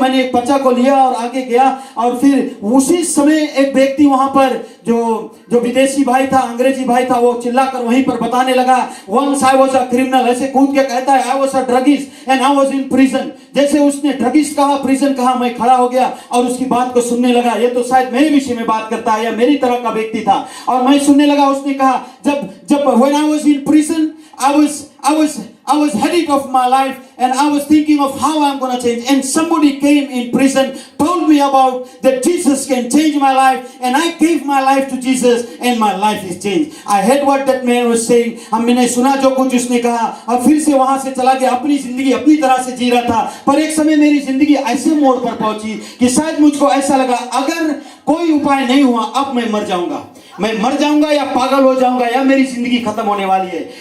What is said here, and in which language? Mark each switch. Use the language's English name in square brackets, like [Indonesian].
[Hindi] मैंने एक पर्चा को लिया और आगे गया और फिर उसी समय एक व्यक्ति वहां पर जो विदेशी भाई था, अंग्रेजी भाई था, वो चिल्लाकर वहीं पर बताने लगा, [English] once I was a criminal, [Hindi] ऐसे कूद के कहता है, [English] I was a druggist and I was in prison. [Hindi] जैसे उसने ड्रगिस्ट कहा, प्रिजन कहा, मैं खड़ा हो गया और उसकी बात को सुनने लगा। ये तो शायद मेरे विषय में बात करता है या मेरी तरह का व्यक्ति था। और मैं सुनने लगा। उसने कहा, जब [English] when I was in prison, I was headed of my life and I was thinking of how I'm going to change. And somebody came in prison, told me about that Jesus can change my life, and I gave my life to Jesus and my life is changed. I heard what that man was saying. [Hindi] मैंने सुना जो कुछ उसने कहा और फिर से वहां से चला गया, अपनी जिंदगी अपनी तरह से जी रहा था। पर एक समय मेरी जिंदगी ऐसे मोड़ पर पहुंची कि शायद मुझको ऐसा लगा, अगर कोई उपाय नहीं हुआ, अब मैं मर जाऊंगा या पागल हो जाऊंगा या मेरी जिंदगी खत्म होने वाली है।